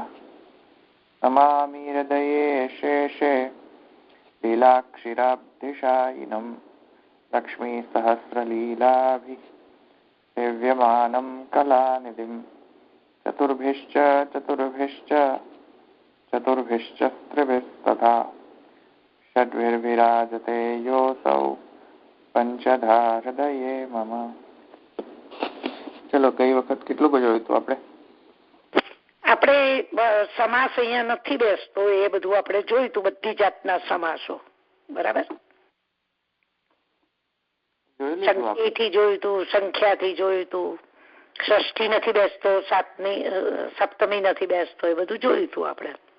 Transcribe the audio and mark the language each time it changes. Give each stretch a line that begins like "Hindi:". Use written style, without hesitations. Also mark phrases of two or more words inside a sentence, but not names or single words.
Sanskrit: नमामि हृदये शेषे लीलाक्षिराब्धिशायिनं लक्ष्मीसहस्रलीलाभिः सेव्यमानं कलानिधिं चतुर्भिश्च त्रिभिस्तथा षड्भिर्विराजते योऽसौ पंचधा हृदये मम।
Gujarati: ચાલો કઈ વખત કેટલું જોયું હતું આપણે સમાસ અહીંયા નથી બેસતો એ બધું આપણે જોયું હતું, બધી જાતના સમાસો બરાબર. સંખ્યાથી જોયું હતું, સંખ્યાથી જોયું હતું, ષષ્ઠી નથી બેસતો, સપ્તમી નથી બેસતો, એ બધું જોયું હતું આપણે.